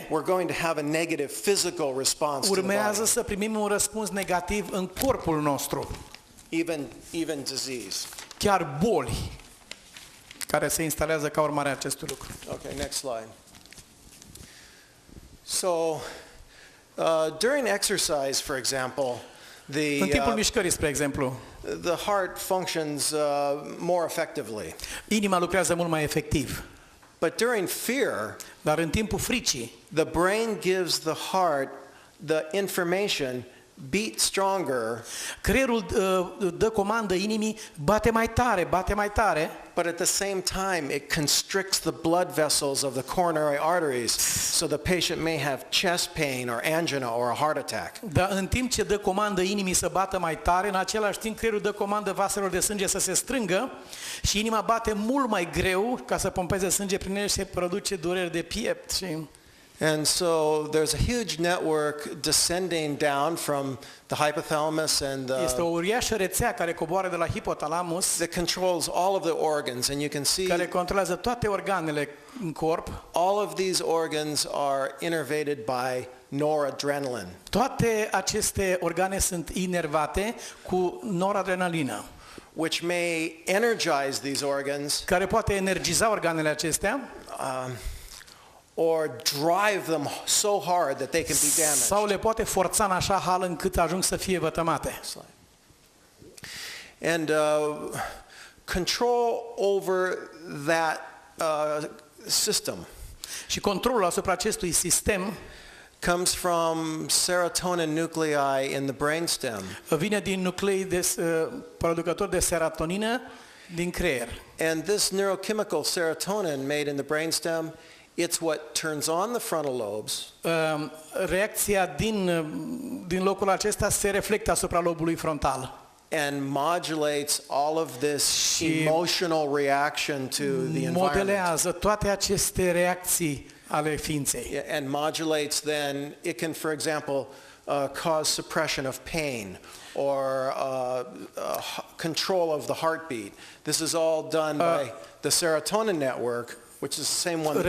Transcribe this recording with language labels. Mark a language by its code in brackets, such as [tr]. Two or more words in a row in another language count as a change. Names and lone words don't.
[en] we're going to have a negative physical response to the [ro] urmează [en] body, [ro] să primim un răspuns negativ în corpul nostru. [en] even disease. [ro] Chiar boli care se instalează ca urmare a acestui lucru. [en] Okay, next slide. So, during exercise, for example, [ro] În timpul mișcării, spre exemplu, [en] the heart functions more effectively. [ro] inima lucrează mult mai efectiv. [en] But during fear, [ro] Dar în timpul fricii, [en] the brain gives the heart the information, beat stronger, [ro] creierul dă comandă inimii, bate mai tare, [en] but at the same time it constricts the blood vessels of the coronary arteries so the patient may have chest pain or angina or a heart attack. [ro] dar în timp ce dă comandă inimii să bată mai tare, în același timp creierul dă comandă vaselor de sânge să se strângă și inima bate mult mai greu ca să pompeze sânge prin ele și se produce dureri de piept. Și [en] And so there's a huge network descending down from the hypothalamus and [ro] este o uriașă rețea care coboară de la hipotalamus, [en] that controls all of the organs, and you can see [ro] care controlează toate organele în corp. [en] all of these organs are innervated by noradrenaline, [ro] Toate aceste organe sunt inervate cu noradrenalină, [en] which may energize these organs [ro] care poate energiza organele acestea [en] or drive them so hard that they can be damaged. [ro] sau le poate forța în așa hal încât ajung să fie vătămate. [en] And control over that system [ro] Și controlul asupra acestui sistem [en] comes from serotonin nuclei in the brainstem. [ro] vine din nuclei producători de serotonină din creier. [en] And this neurochemical serotonin made in the brainstem, it's what turns on the frontal lobes, [ro] Reacția din locul acesta se reflectă asupra lobului frontal [en] and modulates all of this emotional reaction to the environment. [ro] modelează toate aceste reacții ale ființei. [en] Yeah, and modulates then, it can, for example, cause suppression of pain or control of the heartbeat. This is all done by the serotonin network, which is the same one that